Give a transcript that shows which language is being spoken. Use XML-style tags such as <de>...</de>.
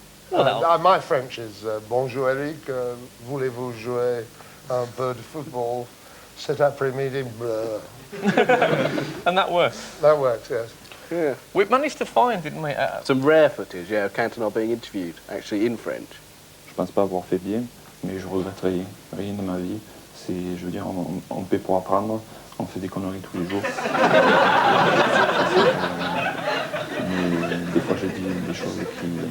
<en>Well, my French is</en> <fr>bonjour Eric, voulez-vous jouer un peu de football cet après-midi?</fr> <en>And that works? That works, yes. Yeah. We managed to find, didn't we? Some rare footage, yeah, of Cantona being interviewed, actually in French.</en> <fr>Je pense pas avoir fait bien, mais je regrette rien de ma vie. C'est, je veux dire, on paie pour apprendre, on fait des conneries tous les jours. Mais des fois, je dis des choses qui...</fr>